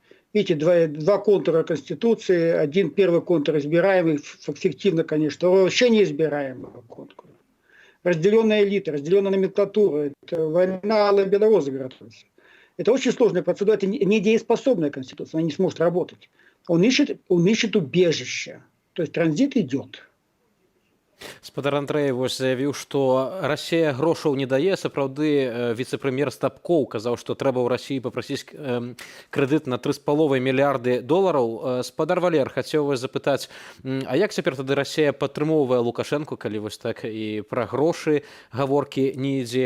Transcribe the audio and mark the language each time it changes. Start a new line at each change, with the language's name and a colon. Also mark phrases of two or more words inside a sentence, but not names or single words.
Russian: Видите, два контура Конституции. Один первый контур избираемый, фиктивно, конечно, вообще неизбираемый контур. Разделенная элита, разделенная номенклатура. Это война Алла Белороза готовится. Это очень сложная процедура. Это недееспособная Конституция. Она не сможет работать. Он ищет убежище. То есть транзит идет.
Belarusian: Спадар Андрэй заявіў, што Расія грошаў не дае. Сапраўды віцэ-прэм'ер Стапкоў казаў, што трэба ў Расіі папрасіць крэдыт на 3,5 мільярды долараў. Спадар Валер, хацеў вас запытаць, а як цяпер тады Расія падтрымоўвае Лукашэнку, калі вось так і пра грошы гаворкі не ідзе?